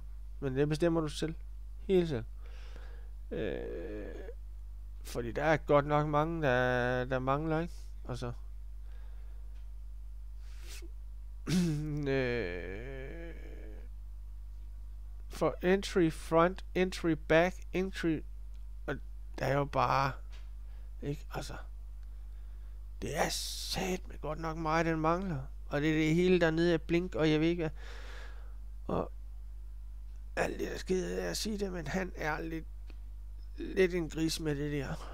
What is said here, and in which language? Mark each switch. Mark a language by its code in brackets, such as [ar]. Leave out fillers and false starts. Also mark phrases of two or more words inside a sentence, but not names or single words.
[da] Men det bestemmer du selv. Helt selv. Fordi der er godt nok mange, der mangler, ikke? Altså. [en] For entry, front, entry, back, entry. [da] Og der er jo bare, ikke? Altså. Det er satme godt nok meget, den mangler. Og det er det hele dernede af blink, og jeg ved ikke hvad. Og alt det der sker, jeg sige det, men han er lidt en gris med det der.